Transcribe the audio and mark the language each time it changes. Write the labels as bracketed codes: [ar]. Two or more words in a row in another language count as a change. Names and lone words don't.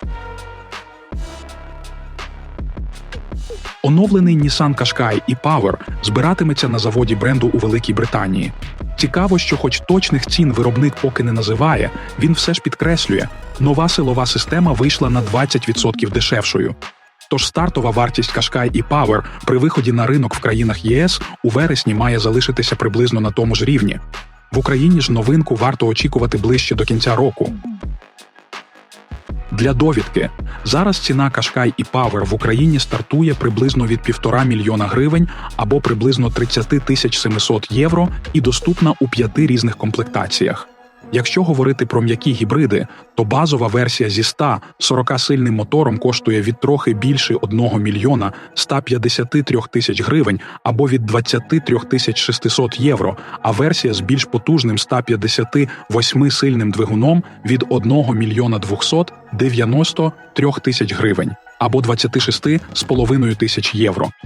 [uk] Оновлений Nissan Qashqai e-Power збиратиметься на заводі бренду у Великій Британії. Цікаво, що хоч точних цін виробник поки не називає, він все ж підкреслює – нова силова система вийшла на 20% дешевшою. Тож стартова вартість Qashqai e-Power при виході на ринок в країнах ЄС у вересні має залишитися приблизно на тому ж рівні. В Україні ж новинку варто очікувати ближче до кінця року. Для довідки, зараз ціна Qashqai e-Power в Україні стартує приблизно від 1,5 мільйона гривень або приблизно 30 700 євро і доступна у 5 різних комплектаціях. Якщо говорити про м'які гібриди, то базова версія зі 140-сильним мотором коштує від трохи більше 1 мільйона 153 тисяч гривень або від 23 600 євро, а версія з більш потужним 158-сильним двигуном від 1 мільйона 293 тисяч гривень або 26,5 тисяч євро.